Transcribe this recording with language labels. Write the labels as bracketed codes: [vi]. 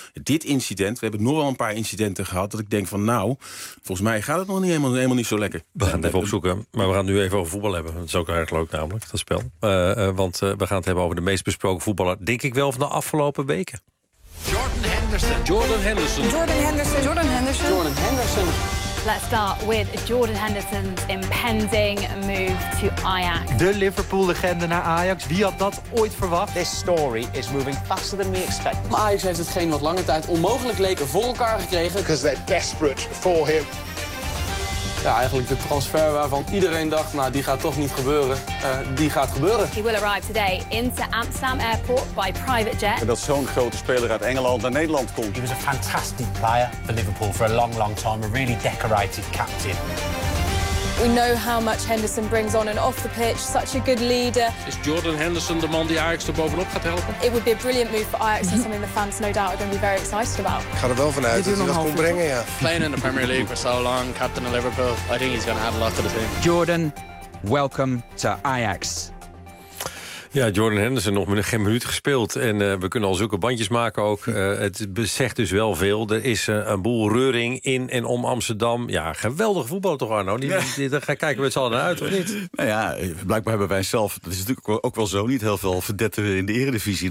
[nl] Dit incident, we hebben nog wel een paar incidenten gehad, dat ik denk van nou, volgens mij gaat het nog niet helemaal niet zo lekker. We gaan het even opzoeken, maar we gaan het nu even over voetbal hebben. Dat is ook erg leuk namelijk, dat spel. We gaan het hebben over de meest besproken voetballer, denk ik wel, van de afgelopen weken. Jordan Henderson. [en] Let's start with Jordan Henderson's impending move to Ajax. [nl] De Liverpool-legende naar Ajax. Wie had dat ooit verwacht? [en] This story is moving faster than we expect. [nl] Ajax heeft hetgeen wat lange tijd onmogelijk leek voor elkaar gekregen. [en] Because they're desperate for him. [nl] Ja, eigenlijk de transfer waarvan iedereen dacht, nou, die gaat toch niet gebeuren, die gaat gebeuren. [en] He will arrive today into Amsterdam Airport by private jet. [nl] En dat zo'n grote speler uit Engeland naar Nederland komt. [en] He was a fantastic player for Liverpool for a long, long time. A really decorated captain. We know how much Henderson brings on and off the pitch. Such a good leader. [nl] Is Jordan Henderson de man die Ajax er bovenop gaat helpen? [en] It would be a brilliant move for Ajax and something the fans no doubt are going to be very excited about. [nl] Ik ga er wel vanuit dat hij dat kon brengen, ja. [en] Playing in the Premier League for so long, captain of Liverpool, I think he's going to add a lot to the team. Jordan, welcome to Ajax. [nl] Ja, Jordan Henderson nog geen minuut gespeeld. En we kunnen al zulke bandjes maken ook. Het zegt dus wel veel. Er is een boel reuring in en om Amsterdam. Ja, geweldig voetbal toch, Arno? Daar kijken we het z'n allen naar uit, of niet? Nou ja, blijkbaar hebben wij zelf, dat is natuurlijk ook wel zo, niet heel veel verdetten in de Eredivisie.